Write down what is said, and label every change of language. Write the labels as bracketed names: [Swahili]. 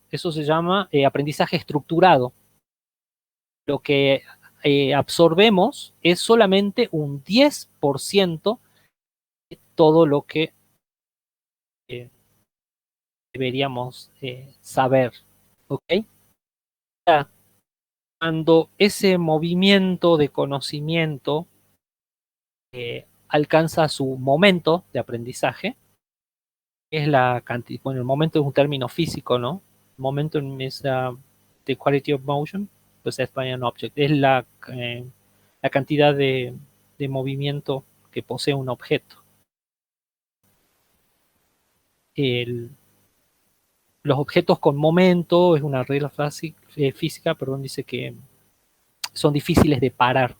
[Spanish] Eso se llama aprendizaje estructurado. Lo que absorbemos es solamente un 10% de todo lo que deberíamos saber. ¿Ok? Cuando ese movimiento de conocimiento alcanza su momento de aprendizaje, es la cantidad, bueno, el momento es un término físico, ¿no? [English] Momentum is the quality of motion possessed by an object. [Spanish] Es la cantidad de movimiento que posee un objeto. Los objetos con momento, es una regla física, dice que son difíciles de parar.